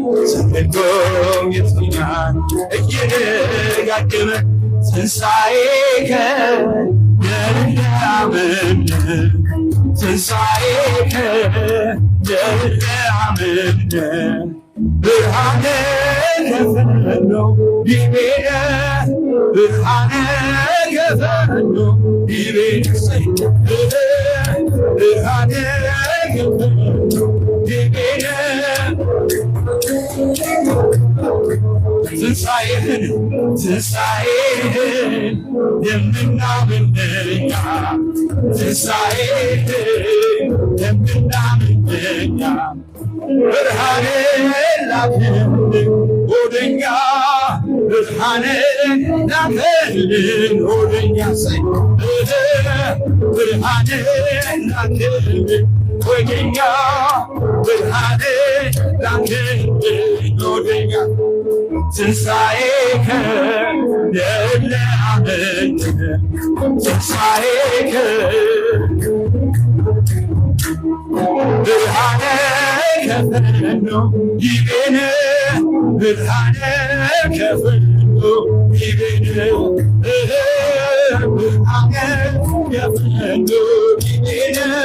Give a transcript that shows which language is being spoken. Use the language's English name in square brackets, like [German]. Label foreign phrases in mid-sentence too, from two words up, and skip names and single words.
[Amharic] ዘንዶም ይዞኛል እየደጋገመ [Geez] ትንሣኤከ ለእለ አመነ፣ ትንሣኤከ ለእለ አመነ። ብርሃነ ከፈኖ ዲቤነ፣ ብርሃነ ከፈኖ ዲቤነ፣ ብርሃነ ከፈኖ ዲቤነ። [Amharic] ትንሣኤህን፣ ትንሣኤህን የምናምን እኛ፣ ትንሣኤህን የምናምን እኛ፣ ብርሃንን ላክልን ወደኛ፣ ብርሃንን ላክልን ወደኛ፣ ሰይ፣ ብርሃንን ላክልን ወደኛ፣ ብርሃንን ላክልን ወደኛ። [Geez] ትንሣኤከ ለእለ አመነ፣ ትንሣኤከ ብርሃነ ከፈኖ ዲቤነ፣ ብርሃነ ከፈኖ ዲቤነ፣ ብርሃነ ከፈኖ ዲቤነ።